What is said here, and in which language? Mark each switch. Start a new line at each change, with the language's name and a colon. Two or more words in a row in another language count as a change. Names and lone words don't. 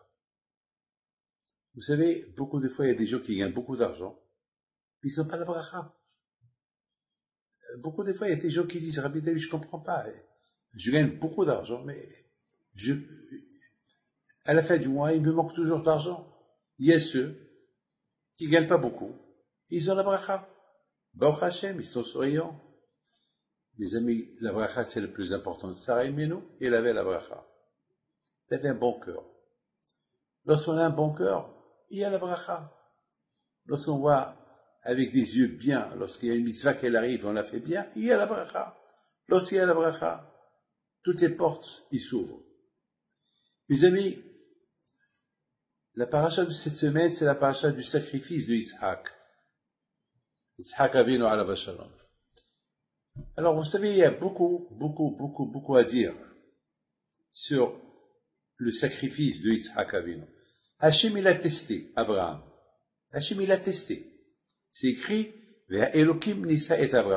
French: Vous savez, beaucoup de fois, il y a des gens qui gagnent beaucoup d'argent, puis ils n'ont pas la bracha. Beaucoup de fois, il y a des gens qui disent, Rabbi David, je ne comprends pas. Je gagne beaucoup d'argent, mais à la fin du mois, il me manque toujours d'argent. Il y a ceux qui ne gagnent pas beaucoup. Ils ont la bracha.
Hebrew: ברוך השם,
French: ils sont souriants. Les amis, la bracha, c'est le plus important.
Hebrew: שרה אמנו,
French: elle avait la bracha. Elle avait un bon cœur. Lorsqu'on a un bon cœur, il y a la bracha. Lorsqu'on voit avec des yeux bien, lorsqu'il y a une mitzvah qu'elle arrive, on la fait bien, il y a la bracha. Lorsqu'il y a la bracha, toutes les portes, ils s'ouvrent. Mes amis, la paracha de cette semaine, c'est la paracha du sacrifice de Yitzhak.
Hebrew: יצחק אבינו עליו השלום.
French: Alors, vous savez, il y a beaucoup à dire sur le sacrifice de
Hebrew: יצחק אבינו.
French: Hachem, il a testé Abraham. Hachem, il a testé. C'est écrit,
Hebrew: אלהים נסה את אברהם.